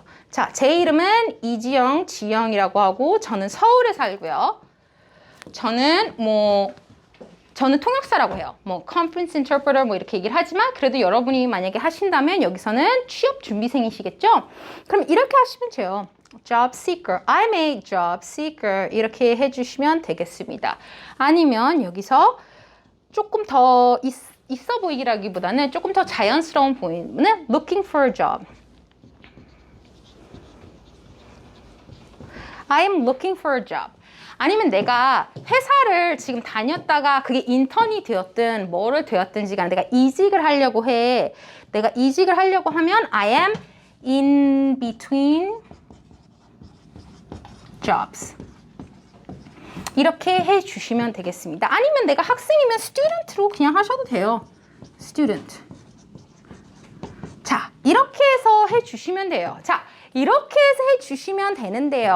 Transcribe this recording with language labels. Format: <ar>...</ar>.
<ko>자, 제 이름은 이지영, 지영이라고 하고 저는 서울에 살고요. 저는 저는 통역사라고 해요. 뭐</ko> <en>conference interpreter</en> <ko>뭐 이렇게 얘기를 하지만 그래도 여러분이 만약에 하신다면 여기서는 취업 준비생이시겠죠? 그럼 이렇게 하시면 돼요.</ko> <en>job seeker, I'm a job seeker</en> <ko>이렇게 해주시면 되겠습니다. 아니면 여기서 조금 더 있어 보이기라기보다는 조금 더 자연스러운 보이는</ko> <en>looking for a job. I'm looking for a job.</en> <ko>아니면 내가 회사를 지금 다녔다가 그게 인턴이 되었든 뭐를 되었든지 간에 내가 이직을 하려고 해. 내가 이직을 하려고 하면</ko> <en>I am in between jobs.</en> <ko>이렇게 해주시면 되겠습니다. 아니면 내가 학생이면 student로 그냥 하셔도 돼요.</ko> <en>student.</en> <ko>자, 이렇게 해서 해주시면 돼요. 자, 이렇게 해서 해주시면 되는데요.</ko>